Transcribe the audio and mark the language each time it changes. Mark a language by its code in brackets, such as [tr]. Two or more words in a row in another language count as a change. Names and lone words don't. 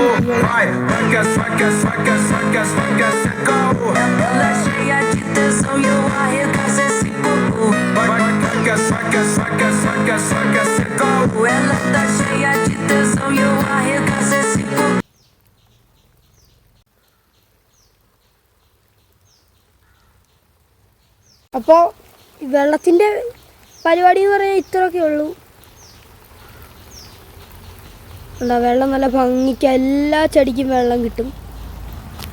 [pt] Vai, esse caô. Ela é cheia de tesão e eu arregaço esse popô. Vai, esse caô. Ela tá cheia de tesão e eu arregaço esse popô. [ml] അപ്പോൾ വെള്ളത്തിൻ്റെ പരിപാടി എന്ന് പറയാൻ ഇത്രയൊക്കെ ഉള്ളൂ. വെള്ളം നല്ല ഭംഗിക്ക് എല്ലാ ചെടിക്കും വെള്ളം കിട്ടും.